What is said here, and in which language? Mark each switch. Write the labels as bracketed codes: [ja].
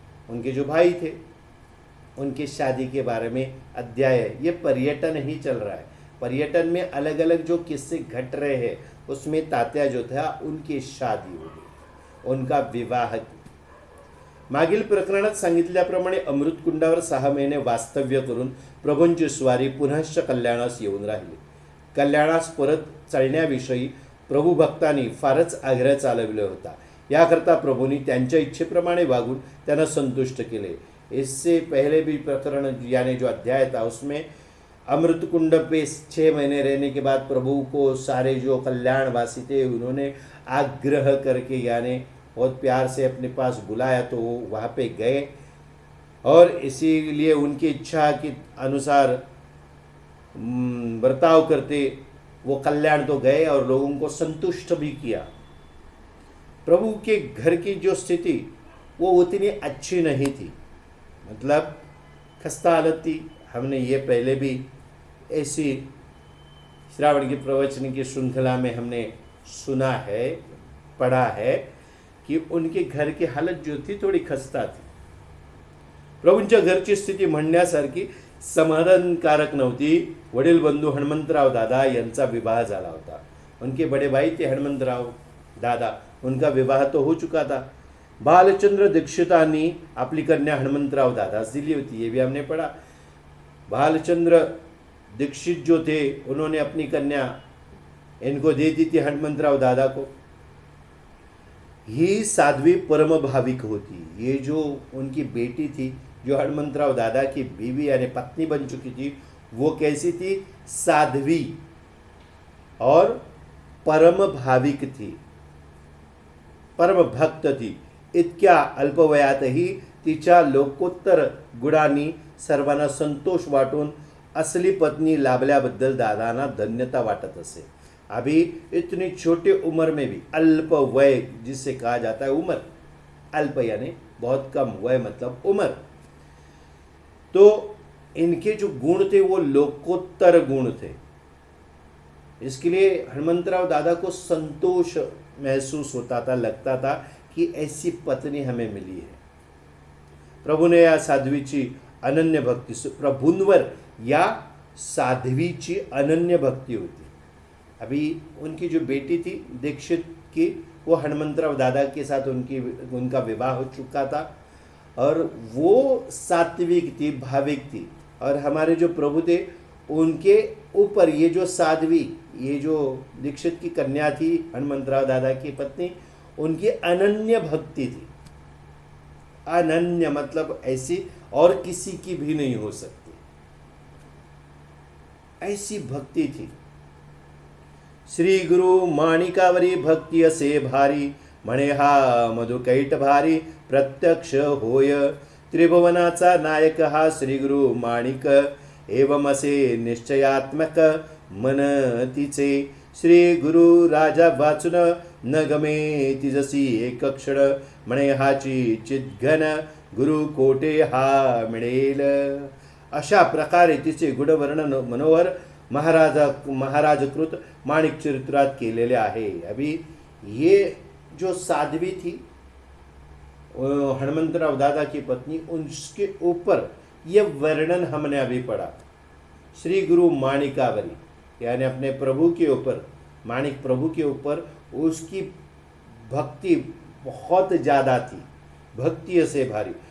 [hi] उनके जो भाई थे उनकी शादी के बारे में अध्याय है। ये पर्यटन ही चल रहा है। पर्यटन में अलग अलग जो किस्से घट रहे हैं, उसमें तात्या जो था उनकी शादी हो गई, उनका विवाह। [mr] मागील प्रकरणात सांगितल्याप्रमाणे अमृतकुंडावर 6 महिने वास्तव्य करून प्रभूंची स्वारी पुनश्च कल्याणास येऊन राहिली. कल्याणास परत चालण्याविषयी प्रभू भक्तांनी फारच आग्रह चालविला होता. याकरता प्रभूंनी त्यांच्या इच्छेप्रमाणे वागून त्यांना संतुष्ट केले. [hi] इससे पहले भी प्रकरण यानी जो अध्याय था उसमें अमृत कुंड पे 6 महीने रहने के बाद प्रभु को सारे जो कल्याणवासी थे उन्होंने आग्रह करके यानी बहुत प्यार से अपने पास बुलाया, तो वो वहाँ पे गए और इसीलिए उनकी इच्छा के अनुसार बर्ताव करते वो कल्याण तो गए और लोगों को संतुष्ट भी किया. प्रभु के घर की जो स्थिति वो उतनी अच्छी नहीं थी, मतलब खस्ता हालत थी. हमने ये पहले भी ऐसी श्रावण की प्रवचन की श्रृंखला में हमने सुना है, पढ़ा है कि उनके घर की हालत जो थी थोडी खस्ता थी. [mr] प्रभूंच्या घरची स्थिती म्हणण्यासारखी समाधानकारक नव्हती. वडील बंधू हनुमंतराव दादा यांचा विवाह झाला होता. [hi] उनके बड़े भाई थे हनुमंतराव दादा, उनका विवाह तो हो चुका था. [mr] बालचंद्र दीक्षितांनी आपली कन्या हनुमंतराव दादास दिली होती, [hi] ये भी हमने पढ़ा. बालचंद्र दीक्षित जो थे उन्होंने अपनी कन्या इनको दे दी थी हनुमंतराव दादा को. [mr] ही साध्वी परम भाविक होती. [hi] ये जो उनकी बेटी थी जो हनुमंतराव दादा की बीवी यानी पत्नी बन चुकी थी, वो कैसी थी? साध्वी और परम भाविक थी, परम भक्त थी. [mr] इतक्या अल्पवयातही तिच्या लोकोत्तर गुणांनी सर्वांना संतोष वाटून असली पत्नी लाभल्याबद्दल दादांना धन्यता वाटत असे. [hi] अभी इतनी छोटी उम्र में भी, अल्प वय जिसे कहा जाता है, उम्र अल्प यानी बहुत कम, वय मतलब उम्र, तो इनके जो गुण थे वो लोकोत्तर गुण थे. इसके लिए हनुमंतराव दादा को संतोष महसूस होता था, लगता था कि ऐसी पत्नी हमें मिली है. [mr] प्रभु ने या साध्वीची अनन्य भक्ति, प्रभुंवर या साध्वीची अनन्य भक्ति होती. [hi] अभी उनकी जो बेटी थी दीक्षित की, वो हनुमंतराव दादा के साथ उनका विवाह हो चुका था और वो सात्विक थी, भाविक थी. और हमारे जो प्रभु थे उनके ऊपर ये जो साध्वी, ये जो दीक्षित की कन्या थी हनुमंतराव दादा की पत्नी, उनकी अनन्य भक्ति थी. अनन्य मतलब ऐसी और किसी की भी नहीं हो सकती, ऐसी भक्ति थी. [mr] श्री गुरु माणिकावरी भक्ती असे भारी, म्हणे हा मधुकैट भारी प्रत्यक्ष होय. त्रिभुवनाचा नायक हा श्री गुरु माणिक, एवम असे निश्चयात्मक मन तिचे. श्री गुरु राजा वाचून न गमे तिजसी एक क्षण, म्हणे हाची चिद्घन गुरु कोटे हा मिळेल. अशा प्रकारे तिचे गुणवर्णन मनोहर महाराजकृत माणिक चरित्रात केलेले आहे. [hi] अभी ये जो साध्वी थी हनुमंतराव दादा की पत्नी, उसके ऊपर यह वर्णन हमने अभी पढ़ा। श्री गुरु माणिकावली यानी अपने प्रभु के ऊपर, माणिक प्रभु के ऊपर उसकी भक्ति बहुत ज़्यादा थी, भक्ति से भारी।